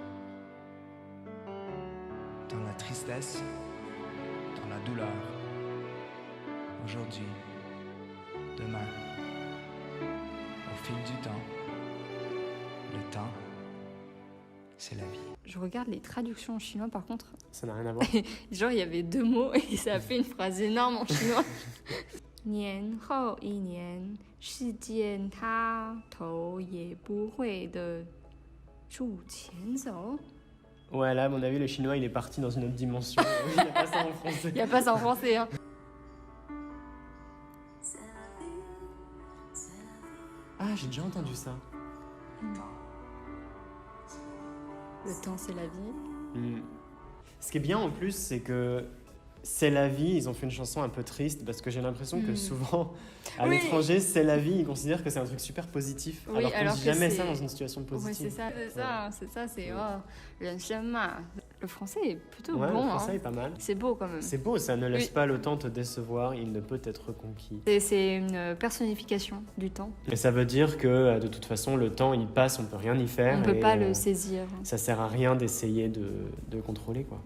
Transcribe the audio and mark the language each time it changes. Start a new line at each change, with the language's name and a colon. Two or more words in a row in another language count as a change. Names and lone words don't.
French: Dans la tristesse, dans la douleur, aujourd'hui, demain, au fil du temps, le temps, c'est la vie. Je regarde les traductions en chinois par contre. Ça n'a rien à voir. Genre il y avait 2 mots et ça a fait une phrase énorme en chinois.
Chinese: 年后一年，世间它头也不回的往前走。
French: Ouais, là, à mon avis, le chinois, il est parti dans une autre dimension. Il n'y a pas ça en français. Il n'y a pas ça en français. Hein. Ah, j'ai déjà entendu ça. Le temps c'est la vie. Hmm. Ce qui est bien en plus, c'est que C'est la vie, ils ont fait une chanson un peu triste parce que j'ai l'impression que souvent à Oui. l'étranger, c'est la vie, ils considèrent que c'est un truc super positif. Oui, alors qu'on alors dit que jamais c'est- ça dans une situation Ouais, positive. c'est ça, c'est oh,
Chinese: 人生嘛.
French: Le français est plutôt Ouais, bon. le français Hein. est pas mal. C'est beau quand même. C'est beau, ça ne laisse Oui. pas le temps te décevoir, il ne peut être conquis. C'est une personnification du temps. Et ça veut dire que de toute façon, le temps il passe, on peut rien y faire. On ne peut et, pas le saisir. Ça sert à rien d'essayer de contrôler quoi.